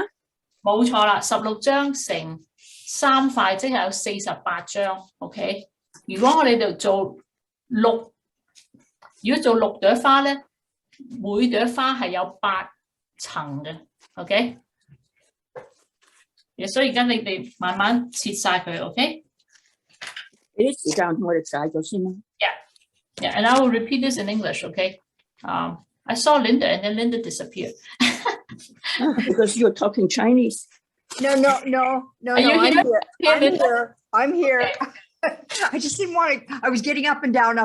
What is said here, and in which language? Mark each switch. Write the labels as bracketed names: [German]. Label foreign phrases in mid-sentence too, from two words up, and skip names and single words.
[Cantonese] 冇錯啦，16張乘3塊，即係有48張。OK， 如果我哋就做6，如果做6朵花咧，每朵花係有8層嘅。OK， 所以而家你哋慢慢切晒佢。OK，俾啲時間我哋解咗先啦。 [English] Yeah, and I will repeat this in English. OK， I saw Linda, and then Linda disappeared. Because you're talking Chinese. No. I'm here. I just didn't want to. I was getting up and down.